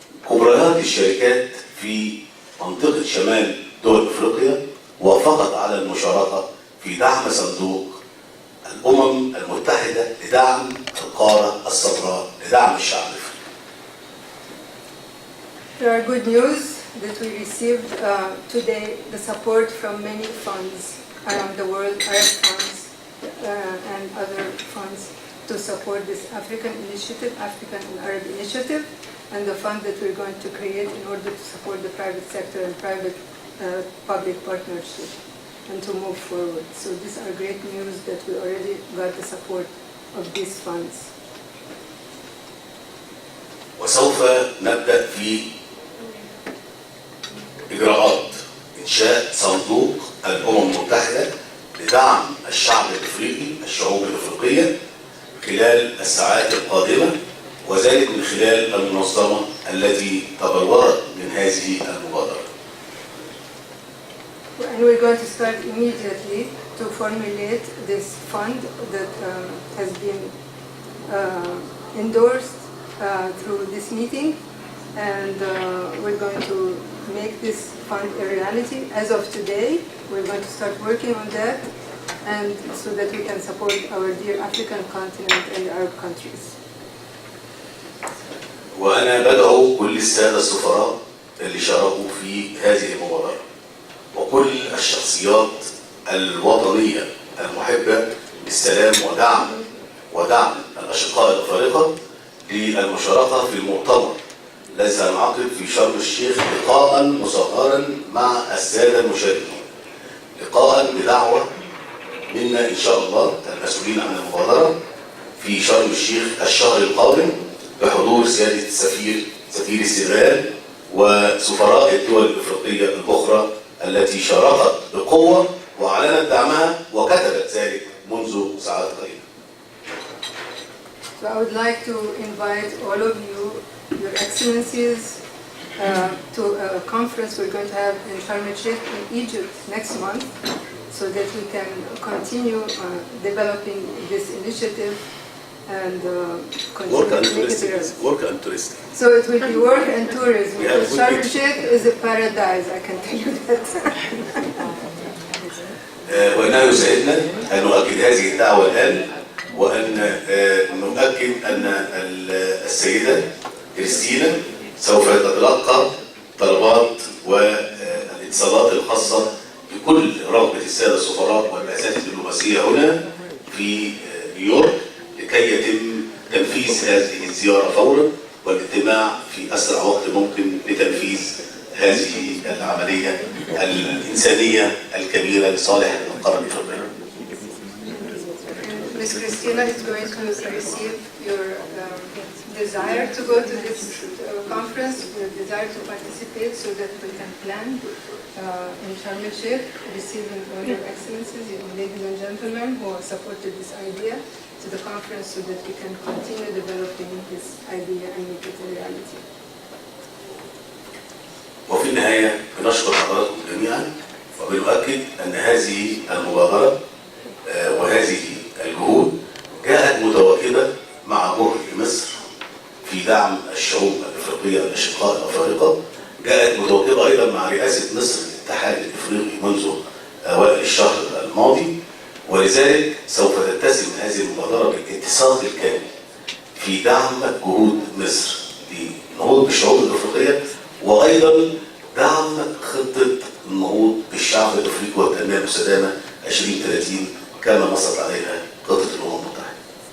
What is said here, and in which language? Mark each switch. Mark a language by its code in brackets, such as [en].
[ar] كبريات الشركات في منطقة شمال دول أفريقيا وافقت على المشاركة في دعم صندوق الأمم المتحدة لدعم القارة الصفراء لدعم الشعب الأفريقي. [en] There are good news that we received today the support from many funds around the world, Arab funds and other funds to support this African initiative, African and Arab initiative, and the fund that we're going to create in order to support the private sector and private public partnership and to move forward. So these are great news that we already got the support of these funds. [ar] وسوف نبدأ في إجراءات إنشاء صندوق الأمم المتحدة لدعم الشعب الأفريقي، الشعوب الأفريقية خلال الساعات القادمة، وذلك من خلال المنظمة التي تبلورت من هذه المبادرة. [en] And we're going to start immediately to formulate this fund that has been endorsed through this meeting, and we're going to make this fund a reality. As of today, we're going to start working on that, and so that we can support our dear African continent and Arab countries. [ar] وأنا بدعو كل السادة السفراء اللي شاركوا في هذه المبادرة وكل الشخصيات الوطنية المحبة للسلام ودعم الأشقاء الأفارقة للمشاركة في المؤتمر الذي سينعقد في شرم الشيخ لقاء مصغرا مع السادة المشاركين، لقاء بدعوة منا إن شاء الله المسؤولين عن المبادرة في شرم الشيخ الشهر القادم بحضور سيادة سفير السنغال وسفراء الدول الإفريقية الأخرى التي شاركت بقوة وأعلنت دعمها وكتبت ذلك منذ ساعات قليلة. [en] So I would like to invite all of you, Your Excellencies, to a conference we're going to have in Sharm el-Sheikh in Egypt next month, so that we can continue developing this initiative and Work and tourism. So it will be work and tourism. Because Sharm el-Sheikh is a paradise, I can tell you that. [ar] وإنه يسعدنا أن نؤكد هذه الدعوة الآن وأن نؤكد أن السيدة كريستينا سوف تتلقى طلبات والاتصالات الخاصة بكل رغبة السادة السفراء والبعثات الدبلوماسية هنا في نيويورك لكي يتم تنفيذ هذه الزيارة فورا والاجتماع في أسرع وقت ممكن لتنفيذ هذه العملية الإنسانية الكبيرة لصالح القارة الإفريقية. [en] Ms. Christina is going to receive your desire to go to this conference, your desire to participate so that we can plan in Sharm el-Sheikh, receiving all your excellencies, ladies and gentlemen who supported this idea to the conference so that we can continue developing this idea and make it a reality. [ar] وفي النهاية بنشكر حضراتكم جميعا وبنؤكد أن هذه المبادرة وهذه الجهود جاءت متواكبة مع جهد مصر في دعم الشعوب الإفريقية الأشقاء الأفارقة، جاءت متواكبة أيضا مع رئاسة مصر للاتحاد الإفريقي منذ أوائل الشهر الماضي، ولذلك سوف تتسم هذه المبادرة بالاتساق الكامل في دعم جهود مصر للنهوض بالشعوب الإفريقية وأيضا دعم خطة النهوض بالشعب الإفريقي والتنمية المستدامة 2030 كما نصت عليها خطة الأمم المتحدة.